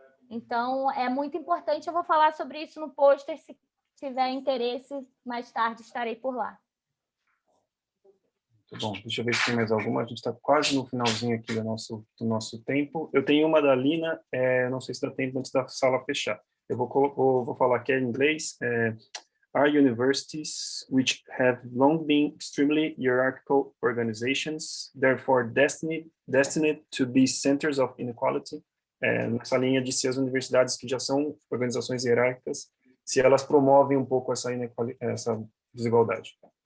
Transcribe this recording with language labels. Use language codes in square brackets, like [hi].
[pt] Então, é muito importante, eu vou falar sobre isso no pôster, se tiver interesse, mais tarde estarei por lá. Muito bom, deixa eu ver se tem mais alguma, a gente está quase no finalzinho aqui do nosso tempo. Eu tenho uma da Lina, não sei se dá tempo antes da sala fechar. Eu vou falar aqui em inglês. [en] Are universities, which have long been extremely hierarchical organizations, therefore destined to be centers of inequality? [pt] Nessa linha de se as universidades que já são organizações hierárquicas, se elas promovem um pouco essa desigualdade.